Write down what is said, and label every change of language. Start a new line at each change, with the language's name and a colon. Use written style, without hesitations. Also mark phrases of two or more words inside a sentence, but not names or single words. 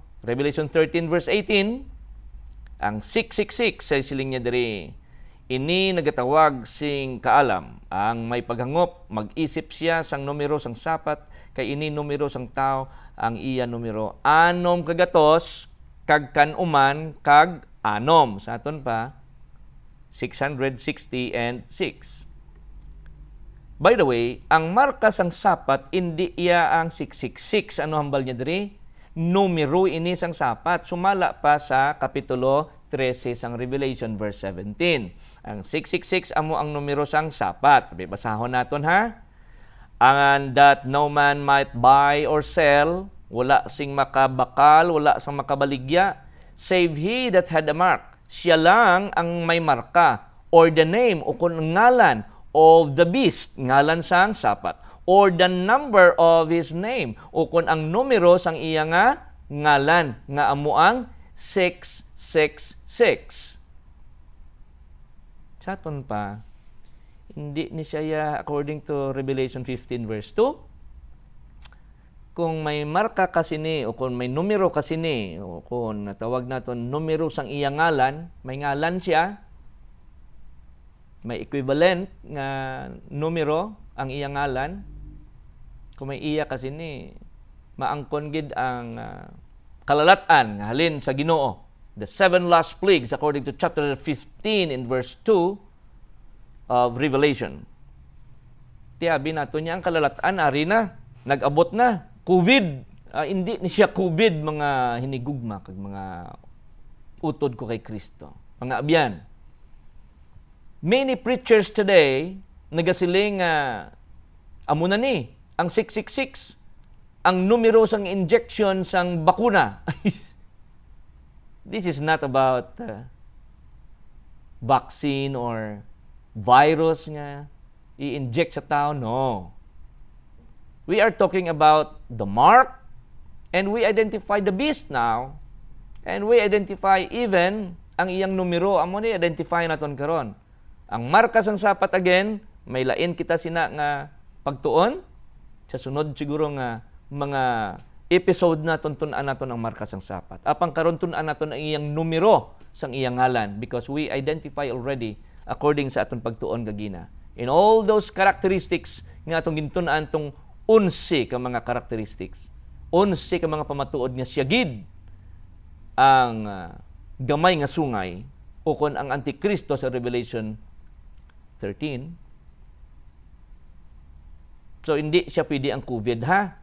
Hiligaynon: Revelation 13 verse 18, ang 666 sa siling niya diri, ini nagatawag sing kaalam, ang may paghangop, mag-isip siya sang numero sang sapat, kay ini numero sang tao, ang iya numero anom kagatos, kag kanuman, kag anom. Sa aton pa, 660 and 6.
English: By the way,
Hiligaynon: ang marka sang sapat, hindi iya ang 666. Ano hambal niya diri? Numero ini sang sapat. Sumala pa sa Kapitulo 13 sang Revelation verse 17. Ang 666 amo ang numero sang sapat. Basahon naton ha.
English: And that no man might buy or sell,
Hiligaynon: wala sing makabakal, wala sang makabaligya,
English: save he that had a mark.
Hiligaynon: Siya lang ang may marka,
English: or the name
Hiligaynon: o kung ngalan
English: of the beast,
Hiligaynon: ngalan sang sapat,
English: or the number of his name,
Hiligaynon: o kung ang numero sang iya nga ngalan, nga amo ang 666. Saton pa, hindi ni siya
English: according to
Hiligaynon: Revelation 15 verse 2, kung may marka kasi ni, o kung may numero kasi ni, o kung tawag naton numero sang iya ngalan, may ngalan siya, may equivalent nga numero ang iya ngalan, kung may iya kasi ni, maangkon gid ang kalalatan nga halin sa Ginoo.
English: The 7 last plagues according to chapter 15 in verse 2 of Revelation.
Hiligaynon: Tiyabi nato niya ang kalalatan ari na, nag-abot na. COVID, hindi ni siya COVID mga hinigugma kag mga utod ko kay Kristo. Mga abyan.
English: Many preachers today
Hiligaynon: nagasiling amo na ni ang 666 ang numero sang injection sang bakuna.
English: This is not about vaccine or virus
Hiligaynon: nga i-inject sa tao.
English: No. We are talking about the mark, and we identify the beast now, and we identify even
Hiligaynon: ang iyang numero. Amo ni identify naton karon. Ang marka sang sapat again, may lain kita sina nga pagtuon sa sunod siguro nga mga episode naton tun-an naton ang marka sang sapat. Apang karon tun-an naton ang iyang numero sang iyang ngalan,
English: because we identify already according
Hiligaynon: sa aton pagtuon gagina.
English: In all those characteristics
Hiligaynon: nga atong gintun-an tong 11 ka mga characteristics, 11 ka mga pamatuod nga siyagid ang gamay nga sungay o kon ang Antikristo sa Revelation 13. So hindi siya pwede ang COVID ha.